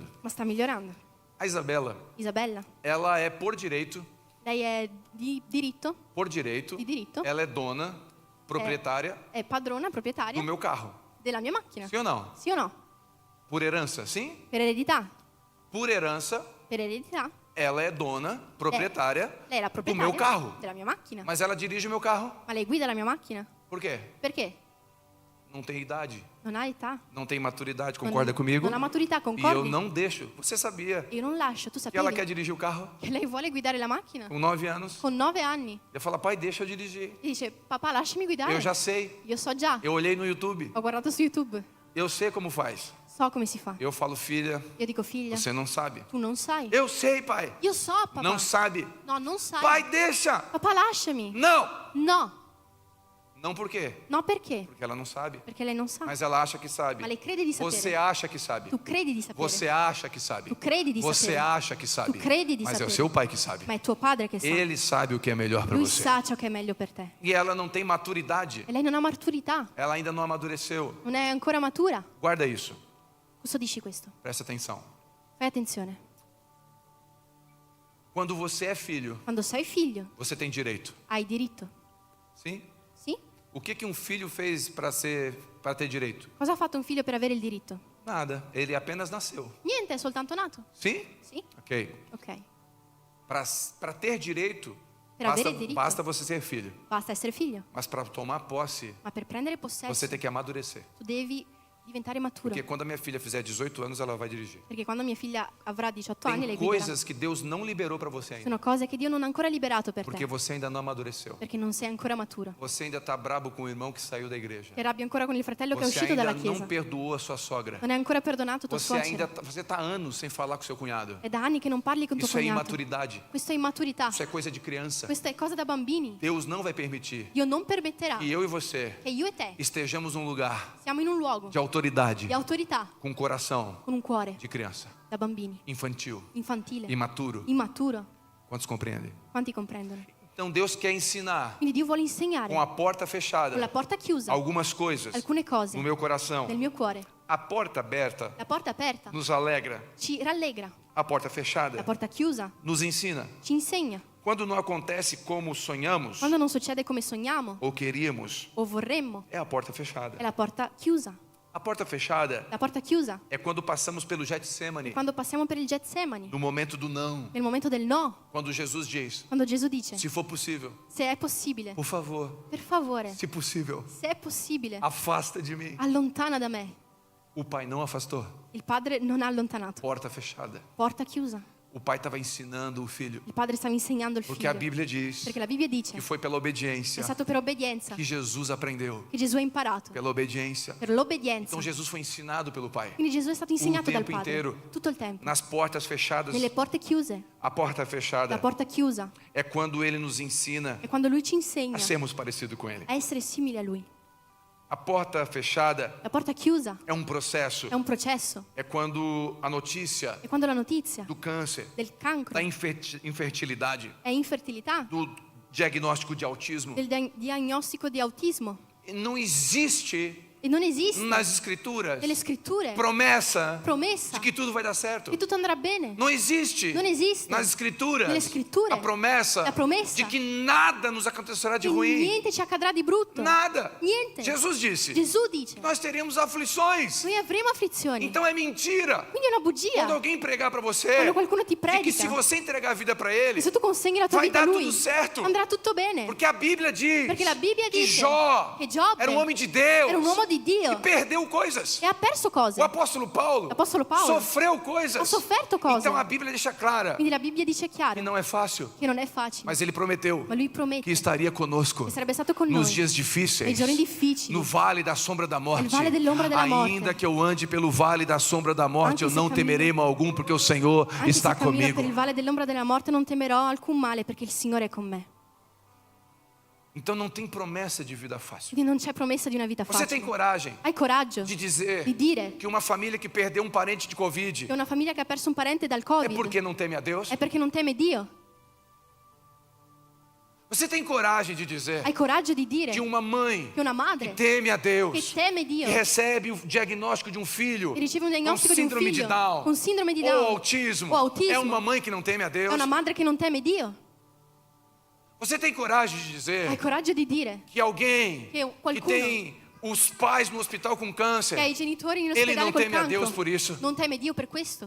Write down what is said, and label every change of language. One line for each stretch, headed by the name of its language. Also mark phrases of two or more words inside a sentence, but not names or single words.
Italian: ma sta migliorando.
Portuguese: A Isabela,
Italian: Isabella,
Portuguese: ela é por direito,
Italian: lei è di diritto,
Portuguese: di direito, Di ela é dona, proprietária
Italian: è padrona, proprietaria
Portuguese: do meu carro.
Italian: della mia macchina.
Portuguese: Sim ou não?
Italian: Sì o no?
Portuguese: Por herança, sim?
Italian: Per eredità.
Portuguese: Por herança,
Italian: Per eredità.
Portuguese: ela é dona, proprietária
Italian: Lei è la
Portuguese: do
Italian: proprietaria
Portuguese: meu carro.
Italian: della mia macchina.
Portuguese: Mas ela dirige o meu carro.
Italian: Ma lei guida la mia macchina?
Portuguese: Por quê?
Italian: Perché?
Portuguese: Não tem idade,
Italian: Non ha età.
Portuguese: não tem maturidade,
Italian: Non-
Portuguese: concorda comigo?
Italian: Non ha maturità,
Portuguese: E eu
Italian: concordi?
Portuguese: não deixo. Você sabia
Italian: Io non lascio, tu
Portuguese: que ela
Italian: sapevi
Portuguese: quer dirigir o carro
Italian: che lei vuole guidare la macchina?
Portuguese: com 9 anos?
Italian: Con 9 anni.
Portuguese: Eu falo, pai, deixa eu dirigir.
Italian: E dice, papà lasciami guidare.
Portuguese: Eu já sei.
Italian: Io so già,
Portuguese: Eu olhei no YouTube.
Italian: ho guardato su YouTube,
Portuguese: Eu sei como faz.
Italian: so come si fa.
Portuguese: Eu falo, filha,
Italian: Io dico, figlia,
Portuguese: você não sabe.
Italian: tu non sai.
Portuguese: Eu sei, pai.
Italian: Io so, papà.
Portuguese: Não sabe.
Italian: No, non sai.
Portuguese: Pai, deixa.
Italian: Papà, lasciami.
Portuguese: Não.
Italian: No,
Portuguese: Não por quê?
Italian: no perché?
Portuguese: Porque ela não sabe.
Italian: Perché lei non sa.
Portuguese: Mas ela acha que sabe.
Italian: Ma lei crede di sapere.
Portuguese: Você acha que sabe.
Italian: Tu credi di sapere.
Portuguese: Você acha que sabe.
Italian: Tu credi di
Portuguese: Você
Italian: sapere.
Portuguese: acha que sabe.
Italian: Tu credi di
Portuguese: Mas é o
Italian: sapere.
Portuguese: seu pai que sabe.
Italian: Ma è tuo padre che sa.
Portuguese: Ele sabe o que é melhor para
Italian: Lui
Portuguese: você.
Italian: sa ciò che è meglio per te.
Portuguese: E ela não tem maturidade.
Italian: E lei non ha maturità,
Portuguese: Ela ainda não amadureceu.
Italian: non è ancora matura.
Portuguese: Guarda isso.
Italian: Cosa dici questo?
Portuguese: Presta atenção.
Italian: Fai attenzione.
Portuguese: Quando você é filho,
Italian: Quando sei figlio,
Portuguese: você tem direito.
Italian: hai diritto.
Portuguese: Sim?
Italian: Sì?
Portuguese: O que um filho fez para ter direito?
Italian: Cosa ha fatto un figlio per avere il diritto?
Portuguese: Nada. Ele apenas nasceu.
Italian: Niente, è soltanto nato.
Portuguese: Sim?
Italian: Sì?
Portuguese: Ok.
Italian: Ok.
Portuguese: Para ter direito,
Italian: Per avere diritto.
Portuguese: basta você ser filho.
Italian: Basta essere figlio.
Portuguese: Mas para tomar posse,
Italian: Ma per prendere possesso,
Portuguese: você tem que amadurecer.
Italian: tu devi diventare maturo.
Portuguese: Porque quando a minha filha fizer 18 anos, ela vai dirigir.
Italian: Perché quando mia figlia avrà 18 anni,
Portuguese: Tem
Italian: lei guiderà.
Portuguese: coisas que Deus não liberou para você ainda.
Italian: Sono cose che Dio non ha ancora liberato per
Portuguese: Porque
Italian: te.
Portuguese: você ainda não amadureceu.
Italian: Perché non sei ancora maturo.
Portuguese: Você ainda está brabo com o irmão que saiu da igreja.
Italian: Ti arrabbi ancora con il fratello che è
Portuguese: Você
Italian: uscito
Portuguese: ainda
Italian: dalla
Portuguese: não
Italian: chiesa.
Portuguese: perdoou a sua sogra.
Italian: Non hai ancora perdonato tua
Portuguese: Você ainda
Italian: suocera.
Portuguese: você está anos sem falar com seu cunhado.
Italian: È da anni che non parli con tuo
Portuguese: Isso é
Italian: cognato.
Portuguese: imaturidade.
Italian: Questo è immaturità.
Portuguese: Isso é coisa de criança.
Italian: Questa è cosa da bambini.
Portuguese: Deus não vai permitir
Italian: Dio non permetterà
Portuguese: que eu e você
Italian: che io e te
Portuguese: estejamos num lugar
Italian: siamo in un luogo
Portuguese: de autoridade
Italian: di autorità
Portuguese: com coração
Italian: con un cuore
Portuguese: de criança,
Italian: da bambini,
Portuguese: infantil,
Italian: infantile,
Portuguese: imaturo.
Italian: immaturo.
Portuguese: Quantos compreendem?
Italian: Quanti comprendono?
Portuguese: Então Deus quer ensinar
Italian: Quindi Dio vuole insegnare
Portuguese: com a porta
Italian: con la
Portuguese: fechada
Italian: porta chiusa
Portuguese: algumas coisas
Italian: alcune cose
Portuguese: no meu coração.
Italian: nel mio cuore.
Portuguese: A porta aberta
Italian: La porta aperta
Portuguese: nos alegra.
Italian: ci rallegra,
Portuguese: A porta
Italian: la
Portuguese: fechada
Italian: porta chiusa
Portuguese: nos ensina.
Italian: ci insegna.
Portuguese: Quando não acontece como sonhamos
Italian: Quando non succede come sogniamo
Portuguese: ou queríamos,
Italian: o vorremmo,
Portuguese: é a porta
Italian: è
Portuguese: fechada.
Italian: la porta chiusa.
Portuguese: A porta fechada
Italian: La porta chiusa
Portuguese: é quando passamos pelo Getsemane,
Italian: quando passiamo per il Getsemani,
Portuguese: no momento do não.
Italian: nel momento del no,
Portuguese: Quando Jesus diz:
Italian: quando Gesù dice,
Portuguese: se for possível,
Italian: se è possibile,
Portuguese: por favor,
Italian: per favore,
Portuguese: se possível,
Italian: se è possibile,
Portuguese: afasta de mim.
Italian: allontana da me.
Portuguese: O pai não afastou.
Italian: Il padre non ha allontanato,
Portuguese: Porta fechada.
Italian: porta chiusa.
Portuguese: O pai estava ensinando o filho,
Italian: Il padre stava insegnando il
Portuguese: porque a
Italian: figlio,
Portuguese: Bíblia diz
Italian: perché la Bibbia dice
Portuguese: que foi pela
Italian: è
Portuguese: obediência
Italian: stato per obbedienza
Portuguese: que Jesus aprendeu.
Italian: che Gesù ha imparato,
Portuguese: Pela obediência.
Italian: per l'obbedienza.
Portuguese: Então Jesus foi ensinado pelo pai.
Italian: Quindi Gesù è stato insegnato dal
Portuguese: tempo
Italian: padre
Portuguese: inteiro.
Italian: tutto il tempo.
Portuguese: Nas portas fechadas.
Italian: Nelle porte chiuse,
Portuguese: A porta
Italian: la
Portuguese: fechada
Italian: porta chiusa
Portuguese: é quando ele nos ensina
Italian: è quando lui ci insegna
Portuguese: a sermos parecidos com ele.
Italian: a essere simili a lui.
Portuguese: A porta fechada
Italian: La porta chiusa
Portuguese: é um processo.
Italian: è un processo,
Portuguese: É quando a notícia
Italian: è quando la notizia
Portuguese: do câncer,
Italian: del cancro,
Portuguese: da infertilidade,
Italian: è infertilità,
Portuguese: do diagnóstico de autismo,
Italian: del diagnostico di autismo.
Portuguese: não existe
Italian: E non esiste
Portuguese: nas escrituras
Italian: nelle scritture
Portuguese: promessa
Italian: promessa
Portuguese: de que tudo vai dar certo.
Italian: che tutto andrà bene.
Portuguese: Não existe
Italian: Non esiste
Portuguese: nas escrituras
Italian: nelle scritture
Portuguese: a promessa
Italian: la promessa
Portuguese: de que nada nos acontecerá de
Italian: che
Portuguese: ruim.
Italian: niente ci accadrà di brutto.
Portuguese: Nada.
Italian: Niente.
Portuguese: Jesus disse:
Italian: Gesù dice,
Portuguese: nós teríamos aflições.
Italian: noi avremo afflizioni.
Portuguese: Então é mentira.
Italian: Quindi è una bugia.
Portuguese: Quando alguém pregar para você
Italian: Quando qualcuno ti
Portuguese: de que
Italian: predica
Portuguese: se você entregar a vida para ele,
Italian: che se tu consegni la tua
Portuguese: vai
Italian: vita a
Portuguese: dar
Italian: lui,
Portuguese: tudo certo.
Italian: andrà tutto bene.
Portuguese: Porque a Bíblia diz
Italian: Perché la Bibbia
Portuguese: que
Italian: dice
Portuguese: Jó
Italian: che Giobbe
Portuguese: era um homem de Deus,
Italian: era un uomo di
Portuguese: e
Italian: Dio
Portuguese: perdeu coisas.
Italian: e ha perso cose.
Portuguese: O apóstolo Paulo sofreu coisas.
Italian: Ha sofferto cose.
Portuguese: Então a Bíblia deixa clara
Italian: Quindi la Bibbia dice
Portuguese: que
Italian: chiaro
Portuguese: não é fácil,
Italian: che non è facile,
Portuguese: mas ele prometeu
Italian: ma Lui promette
Portuguese: que estaria conosco
Italian: che sarebbe stato con
Portuguese: nos
Italian: noi
Portuguese: dias
Italian: nei
Portuguese: difíceis,
Italian: giorni difficili.
Portuguese: no vale da sombra da morte.
Italian: Nel vale dell'ombra della morte.
Portuguese: Ainda que eu ande pelo vale da sombra da morte,
Italian: Anche
Portuguese: eu
Italian: se
Portuguese: não
Italian: cammino-
Portuguese: temerei mal algum, porque o Senhor
Italian: Anche
Portuguese: está
Italian: se cammino
Portuguese: comigo.
Italian: per il vale dell'ombra della morte non temerò alcun male perché il Signore è con me.
Portuguese: Então não tem promessa de vida fácil.
Italian: Quindi non c'è promessa di una vita
Portuguese: Você tem
Italian: facile.
Portuguese: coragem
Italian: Hai coraggio
Portuguese: de dizer
Italian: di dire
Portuguese: que uma família que perdeu um parente de Covid
Italian: che una famiglia che ha perso un parente dal
Portuguese: é
Italian: Covid
Portuguese: porque não teme a Deus?
Italian: è perché non teme Dio?
Portuguese: Você tem coragem de dizer
Italian: Hai coraggio di dire
Portuguese: que uma mãe
Italian: che una
Portuguese: que
Italian: madre
Portuguese: teme a Deus,
Italian: che teme Dio,
Portuguese: que recebe o diagnóstico de um filho
Italian: che riceve un
Portuguese: com
Italian: diagnostico di un
Portuguese: síndrome de
Italian: figlio
Portuguese: Down
Italian: con sindrome di
Portuguese: ou
Italian: Down
Portuguese: autismo,
Italian: o autismo,
Portuguese: é uma mãe que não teme a
Italian: è
Portuguese: Deus?
Italian: una madre che non teme Dio?
Portuguese: Você tem coragem de
Italian: Hai
Portuguese: dizer
Italian: coraggio di dire
Portuguese: que alguém
Italian: che
Portuguese: que
Italian: qualcuno
Portuguese: tem os pais no hospital com
Italian: che ha
Portuguese: câncer,
Italian: i genitori in
Portuguese: ele
Italian: ospedale
Portuguese: não
Italian: col
Portuguese: teme a Deus
Italian: cancro
Portuguese: por isso?
Italian: non teme Dio per questo?